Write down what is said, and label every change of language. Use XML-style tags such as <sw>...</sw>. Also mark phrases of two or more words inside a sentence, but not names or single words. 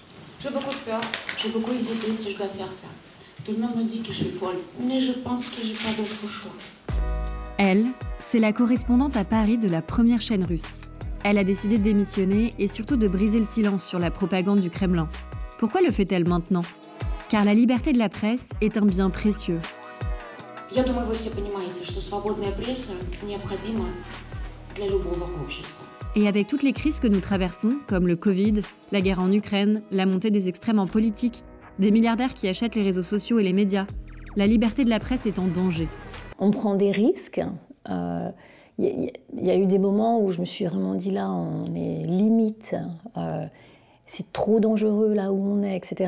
<fr>J'ai beaucoup de peur, j'ai beaucoup hésité si je dois faire ça. Tout le monde me dit que je suis folle, mais je pense que j'ai pas d'autre choix. Elle, c'est la correspondante à Paris de la première chaîne russe. Elle a décidé de démissionner et surtout de briser le silence sur la propagande du Kremlin. Pourquoi le fait-elle maintenant? Car la liberté de la presse est un bien précieux.</fr> <ru>Я думаю, вы все понимаете, что свободная пресса необходима для любого общества.</ru> <fr>Et avec toutes les crises que nous traversons, comme le Covid, la guerre en Ukraine, la montée des extrêmes en politique, des milliardaires qui achètent les réseaux sociaux et les médias, la liberté de la presse est en danger. On prend des risques. Il y a eu des moments où je me suis vraiment dit là, on est limite, c'est trop dangereux là où on est, etc.</fr>